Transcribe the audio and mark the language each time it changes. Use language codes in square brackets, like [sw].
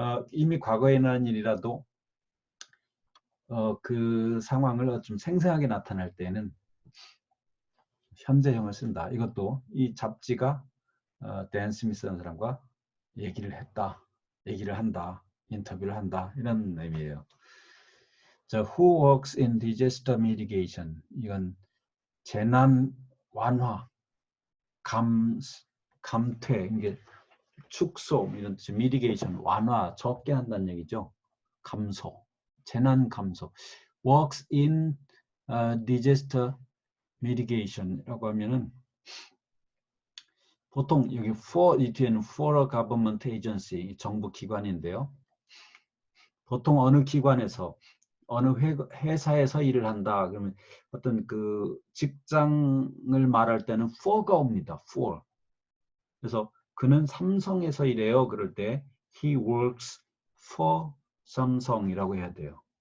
[ko] 이미 과거에 일어난 일이라도 그 상황을 좀 생생하게 나타낼 때는 현재형을 쓴다. 이것도 이 잡지가 댄 스미스라는 사람과 얘기를 한다, 인터뷰를 한다 이런 의미예요. 자, [en] who works in disaster mitigation? [ko] 이건 재난 완화, 감퇴, 이게 축소 이런 뜻이 mitigation 완화 적게 한다는 얘기죠. 감소, 재난 감소. [en] works in disaster mitigation [ko] 이라고 하면은 보통 여기 for 이 뒤에는 [en] for a government agency [ko] 정부 기관인데요. 보통 어느 기관에서 어느 회사에서 일을 한다 그러면 어떤 그 직장을 말할 때는 for가 옵니다. for. 그래서 그는 삼성에서 일해요. 그럴 때 [en] he works for [ko] 삼성이라고 해야 돼요.